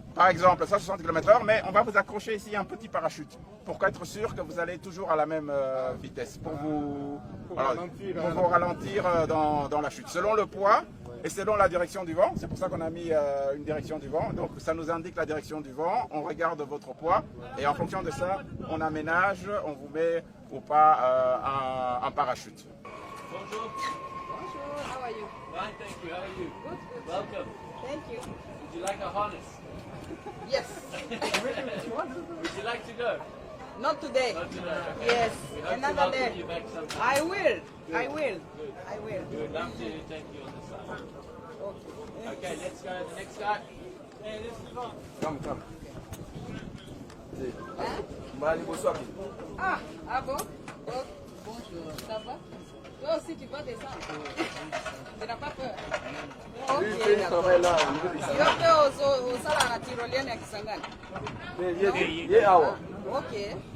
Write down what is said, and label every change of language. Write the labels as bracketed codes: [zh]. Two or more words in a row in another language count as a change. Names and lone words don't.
[fr] Par exemple, 160 km/h, mais on va vous accrocher ici un petit parachute pour être sûr que vous allez toujours à la même vitesse, pour vous ralentir dans la chute. Selon le poids et selon la direction du vent, c'est pour ça qu'on a mis une direction du vent, donc ça nous indique la direction du vent, on regarde votre poids et en fonction de ça, on aménage, on vous met ou pas un parachute. Bonjour. Bonjour, [en] how are you? Fine, thank you. How are you? Good. Welcome. Thank you. Would you like a harness? Yes. Would you like to go? Not today. Not today. Okay. Yes, We hope to another welcome day. you back sometime. I will. Good. I will. Good. I will. We would love to take you on the side. Okay. Okay, let's go to the next guy. Hey, this is fun. Come. [fr] Ah bon? Oh, bonjour. Ça va? Toi aussi tu vas descendre. Tu n'as pas peur? Ok, d'accord. [ln] Yo [fr] peux au [ln] sala na tyrolienne ya Kisangani. Ok.